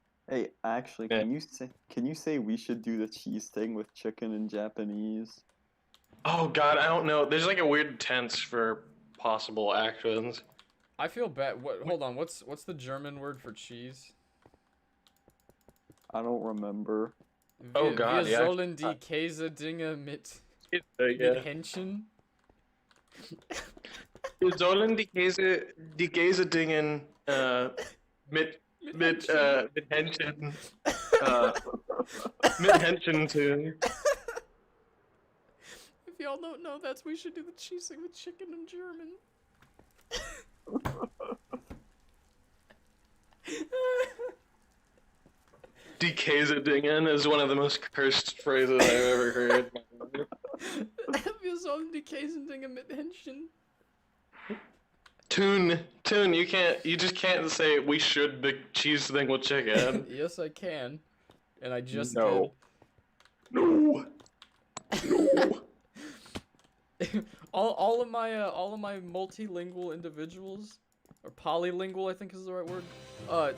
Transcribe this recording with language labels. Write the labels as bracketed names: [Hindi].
[English] Hey, actually, can you say we should do the cheese thing with chicken in Japanese? Oh God, I don't know. There's like a weird tense for possible actions. I feel bad. Hold on. What's the German word for cheese? I don't remember. Oh, God, [German] Wir [English] yeah. [German] sollen die Käsedinger mit [English] Yeah. [German] Hähnchen. Wir sollen die Käsedingen mit Händchen mit Händchen tun. [English] If y'all don't know, we should do the cheese thing with chicken in German. [German] Die Käsedingen [English] is one of the most cursed phrases I've ever heard. [German] Wir sollen die Käsedinger mit Hähnchen. [English] Tune, you just can't say we should the cheese thing with chicken. Yes, I can. And I just No. No. No. did. all of my multilingual individuals, or polylingual, I think is the right word.